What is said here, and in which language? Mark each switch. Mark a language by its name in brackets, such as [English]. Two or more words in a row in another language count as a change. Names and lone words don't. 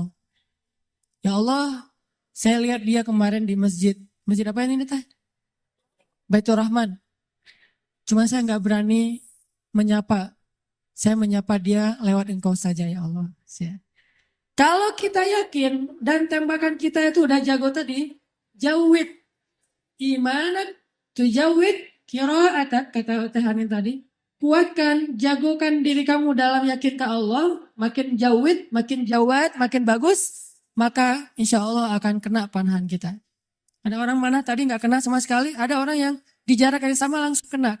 [Arabic] Ya Allah, [Indonesian] saya lihat dia kemarin di masjid. Masjid apa ini teh? Baitur Rahman. Cuma saya nggak berani menyapa. Saya menyapa dia lewat engkau saja [Arabic] ya Allah. [Indonesian] Kalau kita yakin dan tembakan kita itu udah jago tadi, [Arabic] jawid imanak tujawid kiraat [Indonesian] kata Teh Hanin tadi. Kuatkan, jagokan diri kamu dalam yakin ke Allah, makin jawid, makin jawad, makin bagus, maka [Arabic] insya Allah [Indonesian] akan kena panahan kita. Ada orang mana tadi nggak kena sama sekali, ada orang yang di jarak yang sama langsung kena.